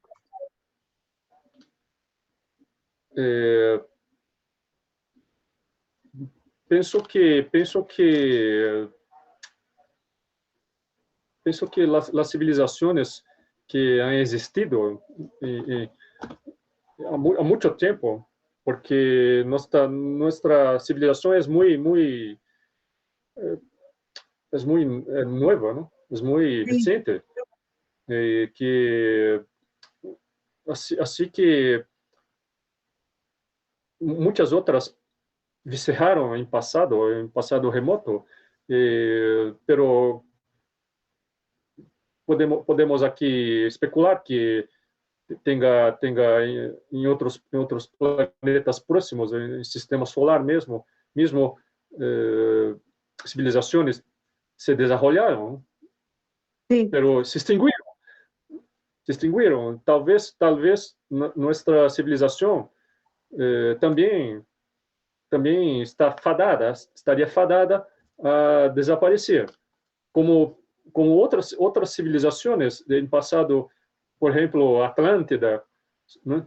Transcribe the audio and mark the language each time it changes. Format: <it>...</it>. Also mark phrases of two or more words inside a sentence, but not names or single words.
<es>Eh, penso que las civilizaciones que han existido</es> <pt>há muito tempo,</pt> <es>porque nuestra civilización es muy nueva, ¿no? Es muy Sí, reciente. Que así que muchas otras vicejaron en pasado remoto, pero podemos aquí especular que tenga</es> <pt>em outros planetas próximos, em sistema solar mesmo civilizações se desenvolveram,</pt> <es>sí.</es> <pt>pero se extinguiram. Talvez nossa civilização também estaria fadada a desaparecer, como outras civilizações em passado, por exemplo, Atlântida, né?</pt>